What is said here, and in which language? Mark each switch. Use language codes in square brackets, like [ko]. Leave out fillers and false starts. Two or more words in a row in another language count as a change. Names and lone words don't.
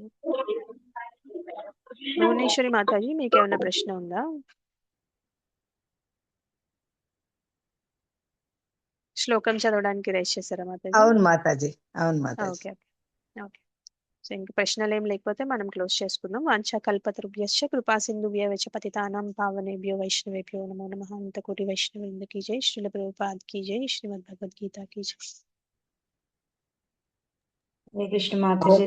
[te] భువనేశ్వరి మాతాజీ మీకు ఏమైనా ప్రశ్న ఉందా? శ్లోకం చదవడానికి రైస్ చేశారా మాతాజీ? అవును మాతాజీ, అవును మాతాజీ. [en] okay okay. [te] సో ఇంక ప్రశ్నలు ఏం లేకపోతే మనం క్లోజ్ చేసుకుందాం. [sa] వాంఛా కల్పతరుభ్యశ్చ కృపా సింధుభ్యశ్చ పతితానాం పావనేభ్యో వైష్ణవేభ్యో నమో నమః. [hi] अंतकोटि वैष्णवेंद्र की जय, श्रील प्रभुपाद की जय, श्रीमद् भगवद्गीता की जय. [te] హరే కృష్ణ మాతాజీ.